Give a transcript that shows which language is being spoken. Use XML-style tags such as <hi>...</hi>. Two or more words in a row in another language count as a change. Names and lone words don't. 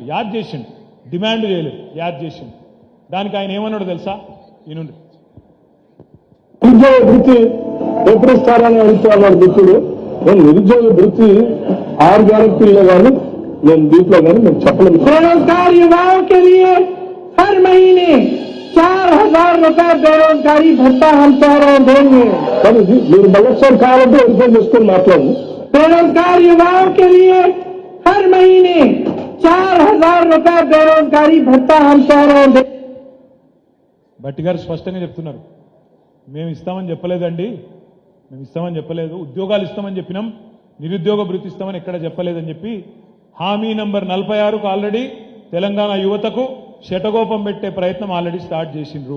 <te>యాద్ చేసిండు, డిమాండ్ చేయలేదు, యాద్ చేసిండు. దానికి ఆయన ఏమన్నాడు తెలుసా? ఈయనుండి నిరుద్యోగ వృత్తి ఎప్పుడు ఇస్తారని అడుగుతున్నారు మిత్రుడు. నేను నిరుద్యోగ వృత్తి 6 గ్యారెంటీల్లో కానీ నేను దీంట్లో కానీ నేను చెప్పలేదు.</te> <hi>बेरोजगार युवाओं के लिए हर महीने 4,000 रुपए बेरोजगारी भत्ता हम चारों देंगे.</hi> <te>కానీ మీరు మళ్ళొకసారి కావాలంటే వెరిఫై చేసుకొని మాట్లాడండి.</te> <hi>बेरोजगार युवाओं के लिए हर महीने 4,000 रुपए बेरोजगारी भत्ता हम चारों देंगे.</hi> <te>బట్టి గారు స్పష్టంగా చెప్తున్నారు, మేము ఇస్తామని చెప్పలేదండి, మేము ఇస్తామని చెప్పలేదు, ఉద్యోగాలు ఇస్తామని చెప్పినాం, నిరుద్యోగ భృతి ఇస్తామని ఎక్కడ చెప్పలేదని చెప్పి హామీ నంబర్ 46కు ఆల్రెడీ తెలంగాణ యువతకు శటగోపం పెట్టే ప్రయత్నం ఆల్రెడీ స్టార్ట్ చేసిండ్రు.</te>